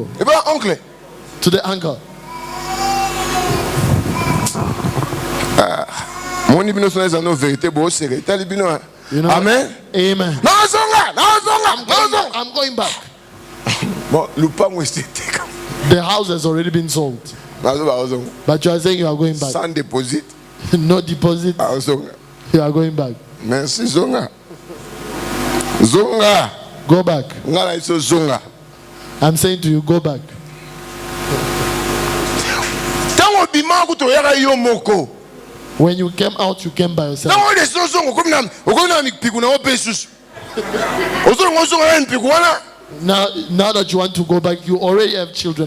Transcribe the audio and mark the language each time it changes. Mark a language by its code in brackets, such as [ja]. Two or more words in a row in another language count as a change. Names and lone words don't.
[en] To the uncle. You know, amen. Amen. I'm going back. The house has already been sold. But you are saying you are going back. Sans deposit. No deposit. You are going back. Merci Zonga. Zonga. Go back. Zonga. I'm saying to you, go back. When you came out, you came by yourself. Now that you want to go back, you already have children.